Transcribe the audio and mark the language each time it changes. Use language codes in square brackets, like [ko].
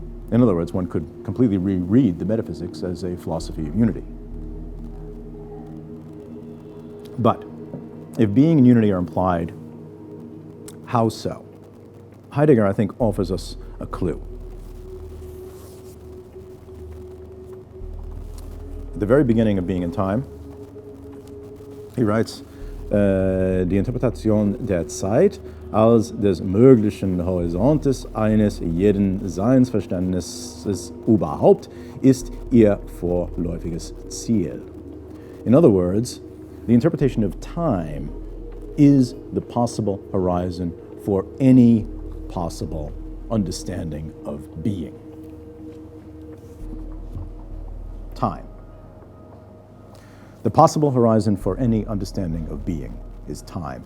[en] In other words, one could completely reread the Metaphysics as a philosophy of unity. But if being and unity are implied, how so? Heidegger, I think, offers us a clue. At the very beginning of Being and Time, he writes, [de] die Interpretation der Zeit als des möglichen Horizontes eines jeden Seinsverständnisses überhaupt ist ihr vorläufiges Ziel. [en] In other words, the interpretation of time is the possible horizon for any possible understanding of being. Time. The possible horizon for any understanding of being is time.